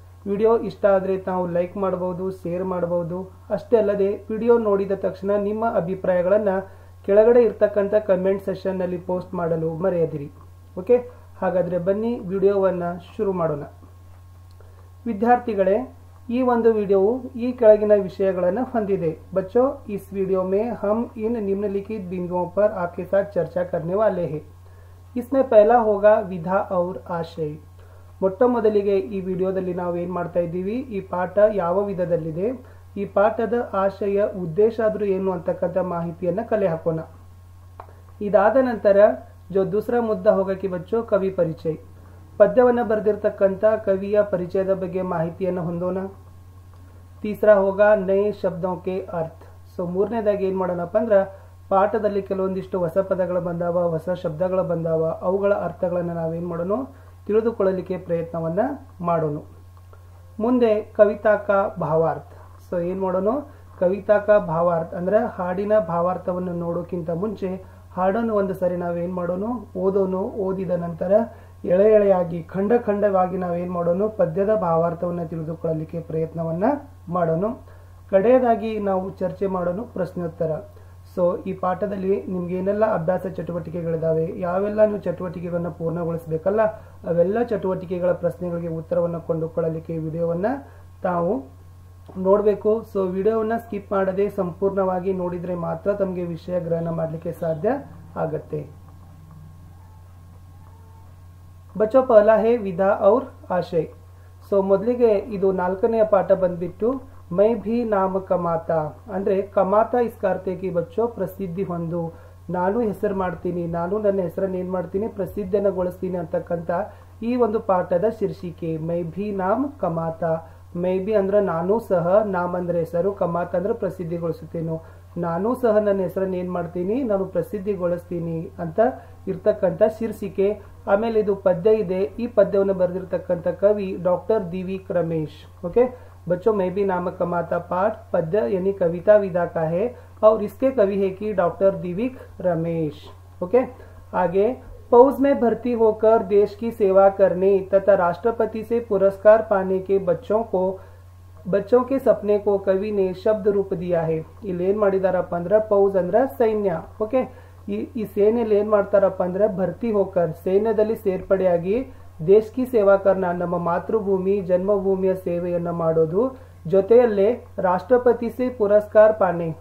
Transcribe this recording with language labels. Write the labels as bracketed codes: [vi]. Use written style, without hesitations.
[kn] Video ಇಷ್ಟ ಆದರೆ ತಾವು ಲೈಕ್ ಮಾಡಬಹುದು, ಶೇರ್ ಮಾಡಬಹುದು। ಅಷ್ಟೇ ಅಲ್ಲದೆ ವಿಡಿಯೋ ನೋಡಿದ ತಕ್ಷಣ ನಿಮ್ಮ ಅಭಿಪ್ರಾಯಗಳನ್ನು ಕೆಳಗಡೆ ಇರತಕ್ಕಂತ ಕಮೆಂಟ್ ಸೆಕ್ಷನ್ ನಲ್ಲಿ ಪೋಸ್ಟ್ ಮಾಡಲು ಮರೆಯದಿರಿ। ಓಕೆ, ಹಾಗಾದ್ರೆ ಬನ್ನಿ ವಿಡಿಯೋವನ್ನು ಶುರು ಮಾಡೋಣ। ವಿದ್ಯಾರ್ಥಿಗಳೇ, ಈ ಒಂದು ವಿಡಿಯೋವು ಈ ಕೆಳಗಿನ ವಿಷಯಗಳನ್ನು ಹೊಂದಿದೆ। [hi] बच्चों, इस वीडियो में हम इन निम्नलिखित बिंदुओं पर आपके साथ चर्चा करने वाले हैं। इसमें पहला होगा विधा और आशय। [kn] ಮೊಟ್ಟ ಮೊದಲಿಗೆ ಈ ವಿಡಿಯೋದಲ್ಲಿ ನಾವು ಏನು ಮಾಡ್ತಾ ಇದ್ದೀವಿ, ಈ ಪಾಠ ಯಾವ ವಿಧದಲ್ಲಿದೆ, ಈ ಪಾಠದ ಆಶಯ ಉದ್ದೇಶ ಆದರೂ ಏನು ಅಂತಕ್ಕಂಥ ಮಾಹಿತಿಯನ್ನು ಕಲೆ ಹಾಕೋಣ। ಇದಾದ ನಂತರ [hi] जो दूसरा मुद्दा होगा कि बच्चों कवि परिचय, [kn] ಪದ್ಯವನ್ನು ಬರೆದಿರತಕ್ಕಂಥ ಕವಿಯ ಪರಿಚಯದ ಬಗ್ಗೆ ಮಾಹಿತಿಯನ್ನು ಹೊಂದೋಣ। [hi] तीसरा होगा नए शब्दों के अर्थ। [kn] सो ಮೂರನೇದಾಗಿ ಏನು ಮಾಡೋಣಪ್ಪ ಅಂದ್ರೆ ಪಾಠದಲ್ಲಿ ಕೆಲವೊಂದಿಷ್ಟು ಹೊಸ ಪದಗಳು ಬಂದಾವ, ಹೊಸ ಶಬ್ದಗಳು ಬಂದಾವ, ಅವುಗಳ ಅರ್ಥಗಳನ್ನು ನಾವೇನು ಮಾಡೋಣ, ತಿಳಿದುಕೊಳ್ಳಲಿಕ್ಕೆ ಪ್ರಯತ್ನವನ್ನು ಮಾಡೋಣ। ಮುಂದೆ ಕವಿತಾ ಕಾ ಭಾವಾರ್ಥ। ಸೊ ಏನು ಮಾಡೋಣ, ಕವಿತಾ ಕಾ ಭಾವಾರ್ಥ ಅಂದ್ರೆ ಹಾಡಿನ ಭಾವಾರ್ಥವನ್ನು ನೋಡೋಕ್ಕಿಂತ ಮುಂಚೆ ಹಾಡನ್ನು ಒಂದು ಸರಿ ನಾವೇನು ಮಾಡೋಣ, ಓದೋಣ। ಓದಿದ ನಂತರ ಎಳೆ ಎಳೆಯಾಗಿ ಖಂಡ ಖಂಡವಾಗಿ ನಾವೇನು ಮಾಡೋಣ, ಪದ್ಯದ ಭಾವಾರ್ಥವನ್ನು ತಿಳಿದುಕೊಳ್ಳಲಿಕ್ಕೆ ಪ್ರಯತ್ನವನ್ನು ಮಾಡೋಣ। ಕಡೆಯದಾಗಿ ನಾವು ಚರ್ಚೆ ಮಾಡೋಣ ಪ್ರಶ್ನೋತ್ತರ। ಸೊ ಈ ಪಾಠದಲ್ಲಿ ನಿಮ್ಗೆ ಏನೆಲ್ಲ ಅಭ್ಯಾಸ ಚಟುವಟಿಕೆಗಳಿದಾವೆ, ಯಾವೆಲ್ಲ ನೀವು ಚಟುವಟಿಕೆಗಳನ್ನು ಪೂರ್ಣಗೊಳಿಸಬೇಕಲ್ಲ, ಅವೆಲ್ಲ ಚಟುವಟಿಕೆಗಳ ಪ್ರಶ್ನೆಗಳಿಗೆ ಉತ್ತರವನ್ನು ಕೊಂಡುಕೊಳ್ಳಲಿಕ್ಕೆ ವಿಡಿಯೋವನ್ನು ತಾವು ನೋಡಬೇಕು। ಸೊ ವಿಡಿಯೋವನ್ನು ಸ್ಕಿಪ್ ಮಾಡದೆ ಸಂಪೂರ್ಣವಾಗಿ ನೋಡಿದ್ರೆ ಮಾತ್ರ ತಮಗೆ ವಿಷಯ ಗ್ರಹಣ ಮಾಡಲಿಕ್ಕೆ ಸಾಧ್ಯ ಆಗುತ್ತೆ। [hi] बच्चों, पहला है विधा और आशय। [kn] ಸೊ ಮೊದಲಿಗೆ ಇದು 4ನೆಯ ಪಾಠ ಬಂದ್ಬಿಟ್ಟು ಮೈ ಭಿ ನಾಮ ಕಮಾತಾ ಅಂದ್ರೆ ಕಮಾತಾ [hi] ಇಸ್ಕ ಅರ್ಥ ಕಿ ಬಚ್ಚೋ [kn] ಪ್ರಸಿದ್ಧಿ ಹೊಂದು, ನಾನು ಹೆಸರು ಮಾಡ್ತೀನಿ, ನಾನು ನನ್ನ ಹೆಸರನ್ನು ಏನ್ ಮಾಡ್ತೀನಿ, ಪ್ರಸಿದ್ಧನಗೊಳಿಸ್ತೀನಿ ಅಂತಕ್ಕಂಥ ಈ ಒಂದು ಪಾಠದ ಶೀರ್ಷಿಕೆ ಮೈ ಭಿ ನಾಮ್ ಕಮಾತಾ। ಮೈ ಭಿ ಅಂದ್ರೆ ನಾನು ಸಹ, ನಾಮ್ ಅಂದ್ರೆ ಹೆಸರು, ಕಮಾತಾ ಅಂದ್ರೆ ಪ್ರಸಿದ್ಧಿಗೊಳಿಸುತ್ತೇನು, ನಾನು ಸಹ ನನ್ನ ಹೆಸರನ್ನು ಏನ್ ಮಾಡ್ತೀನಿ, ನಾನು ಪ್ರಸಿದ್ಧಿಗೊಳಿಸ್ತೀನಿ ಅಂತ ಇರ್ತಕ್ಕಂಥ ಶೀರ್ಷಿಕೆ। ಆಮೇಲೆ ಇದು ಪದ್ಯ ಇದೆ, ಈ ಪದ್ಯವನ್ನು ಬರೆದಿರ್ತಕ್ಕಂಥ ಕವಿ ಡಾಕ್ಟರ್ ದಿವಿಕ್ ರಮೇಶ್। [hi] ओके बच्चों, मैं भी नाम कमाता पाठ पद्य यानी कविता विधा का है और इसके कवि है कि डॉक्टर दिविक रमेश। ओके, आगे फौज में भर्ती होकर देश की सेवा करने तथा राष्ट्रपति से पुरस्कार पाने के बच्चों के सपने को कवि ने शब्द रूप दिया है। [kn] ಇಲ್ಲಿ ಏನ್ ಮಾಡಿದಾರಪ್ಪ ಅಂದ್ರೆ ಫೌಜ್ ಅಂದ್ರೆ ಸೈನ್ಯ। ಓಕೆ, ಈ ಸೇನೆಯಲ್ಲಿ ಏನ್ ಮಾಡ್ತಾರಪ್ಪ ಅಂದ್ರೆ [hi] ಭರ್ತಿ ಹೋಕರ್ [kn] ಸೈನ್ಯದಲ್ಲಿ ಸೇರ್ಪಡೆಯಾಗಿ [hi] ದೇಶ ಕಿ ಸೇವಾ ಕರ್ನ [kn] ನಮ್ಮ ಮಾತೃಭೂಮಿ ಜನ್ಮಭೂಮಿಯ ಸೇವೆಯನ್ನು ಮಾಡೋದು, ಜೊತೆಯಲ್ಲೇ [hi] ರಾಷ್ಟ್ರಪತಿ ಸೇ ಪುರಸ್ಕಾರ ಪಾನೆ।